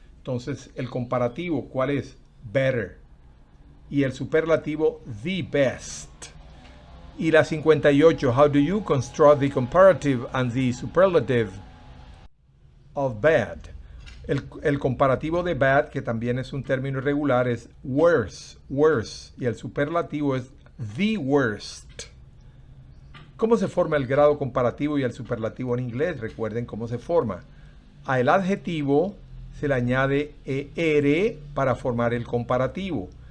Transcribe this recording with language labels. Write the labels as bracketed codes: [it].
[es] Entonces, el comparativo, ¿cuál es? Better. Y el superlativo, the best. Y la 58, [en] how do you construct the comparative and the superlative of bad? [es] El comparativo de bad, que también es un término irregular, es worse. Y el superlativo es the worst. ¿Cómo se forma el grado comparativo y el superlativo en inglés? Recuerden cómo se forma. A el adjetivo se le añade ER para formar el comparativo.